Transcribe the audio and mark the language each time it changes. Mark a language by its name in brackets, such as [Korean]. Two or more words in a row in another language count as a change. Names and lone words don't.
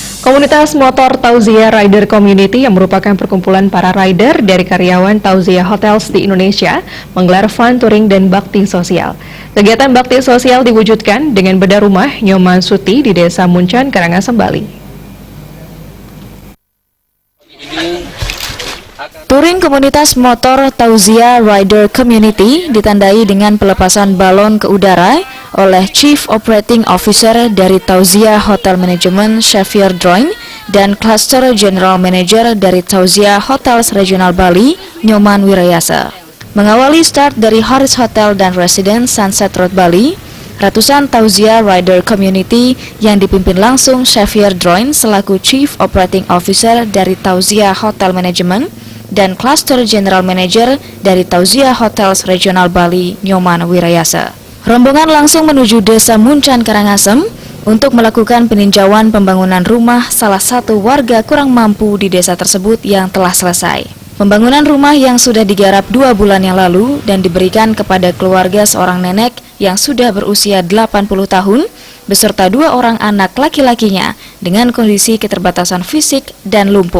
[Indonesian] Komunitas motor Tauziah Rider Community yang merupakan perkumpulan para rider dari karyawan Tauziah Hotels di Indonesia menggelar [English] fun touring [Indonesian] dan bakti sosial. Kegiatan bakti sosial diwujudkan dengan bedah rumah Nyoman Suti di Desa Muncan, Karangasem, Bali. Touring komunitas motor Tauziah Rider Community ditandai dengan pelepasan balon ke udara oleh [English] Chief Operating Officer [Indonesian] dari Tauziah Hotel Management Xavier Droin dan [English] Cluster General Manager [Indonesian] dari Tauziah Hotels Regional Bali Nyoman Wirayasa. Mengawali start dari Harris Hotel dan Residence Sunset Road Bali, ratusan Tauziah Rider Community yang dipimpin langsung Xavier Droin selaku [English] Chief Operating Officer [Indonesian] dari Tauziah Hotel Management dan [English] Cluster General Manager [Indonesian] dari Tauziah Hotels Regional Bali Nyoman Wirayasa. Rombongan langsung menuju Desa Muncan, Karangasem untuk melakukan peninjauan pembangunan rumah salah satu warga kurang mampu di desa tersebut yang telah selesai. Pembangunan rumah yang sudah digarap 2 bulan yang lalu dan diberikan kepada keluarga seorang nenek yang sudah berusia 80 tahun beserta 2 orang anak laki-lakinya dengan kondisi keterbatasan fisik dan lumpuh.